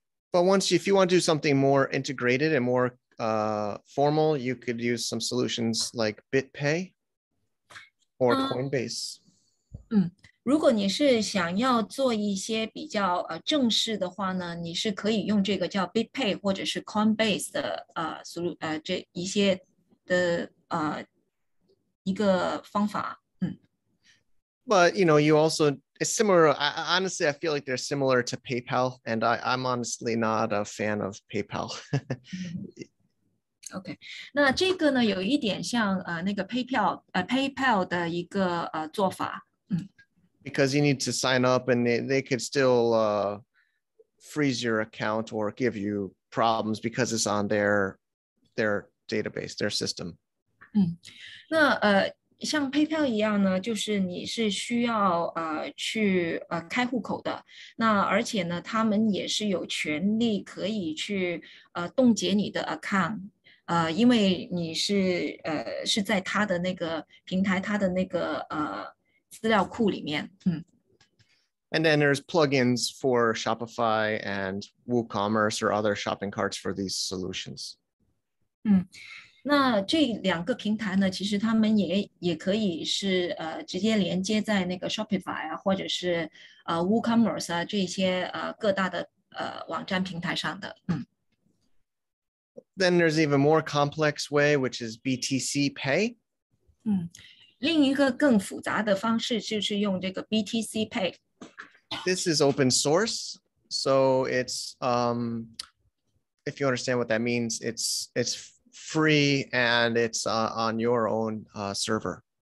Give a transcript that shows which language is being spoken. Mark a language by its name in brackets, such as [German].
[English] But if you want to do something more integrated and more formal, you could use some solutions like BitPay or Coinbase. [Chinese] 如果你是想要做一些比较正式的话呢，你是可以用这个叫 BitPay 或者是 Coinbase 的这一些的一个方法。 [English] But you also, it's similar. Honestly, I feel like they're similar to PayPal, and I'm honestly not a fan of PayPal. [Chinese] OK， 那这个呢有一点像那个 PayPal 的一个做法。 [English] Because you need to sign up, and they could still freeze your account or give you problems because it's on their database, their system. [Chinese] 那像 PayPal 一样呢，就是你是需要去开户口的，那而且呢，他们也是有权利可以去冻结你的 account，因为你是在他的那个平台，他的那个资料库里面， [English] And then there's plugins for Shopify and WooCommerce or other shopping carts for these solutions. [Chinese] 那这两个平台呢，其实他们也可以是直接连接在那个 Shopify 啊，或者是WooCommerce 啊这些各大的网站平台上的。 [English] Then there's even more complex way, which is BTC Pay. [Chinese] 另一个更复杂的方式就是用这个 BTC Pay。 [English] This is open source, so it's if you understand what that means, it's free and it's on your own server.